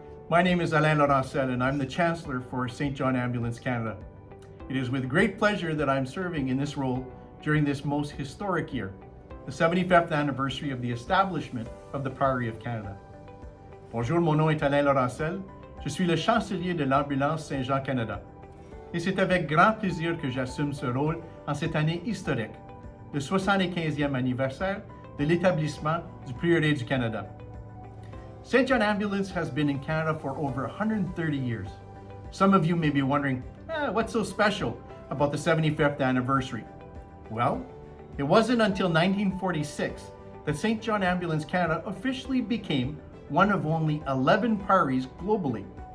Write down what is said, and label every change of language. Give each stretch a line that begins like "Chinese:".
English: My name is Alain Laurentzel and I'm the Chancellor for St. John Ambulance Canada. It is with great pleasure that I'm serving in this role during this most historic year, the 75th anniversary of the establishment of the Priory of Canada.
French: Bonjour, mon nom est Alain Laurentzel. Je suis le chancelier de l'Ambulance Saint-Jean Canada. Et c'est avec grand plaisir que j'assume ce rôle en cette année historique, le 75e anniversaire de l'établissement du Prieuré du Canada.
English: St. John Ambulance has been in Canada for over 130 years. Some of you may be wondering, what's so special about the 75th anniversary? Well, it wasn't until 1946 that St. John Ambulance Canada officially became one of only 11 priories globally.